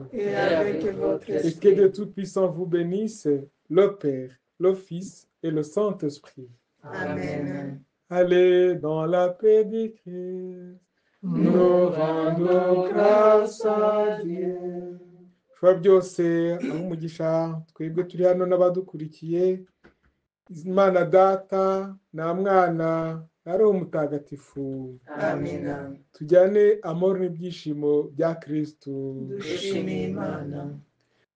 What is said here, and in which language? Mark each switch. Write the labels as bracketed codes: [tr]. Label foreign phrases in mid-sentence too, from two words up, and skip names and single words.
[fr] Et avec votre et que esprit. Dieu Tout-Puissant vous bénisse, le Père, le Fils et le Saint-Esprit. Amen. Allez dans la paix du Christ. Nous rendons grâce à Dieu. [rw] Shobora byose aho umugisha twebwe turi hano n'abadukurikiye, Imana Data na Mwana na Roho Mutagatifu, Amina. tujyane amahoro n'ibyishimo bya Kristo. Dushimiye Imana.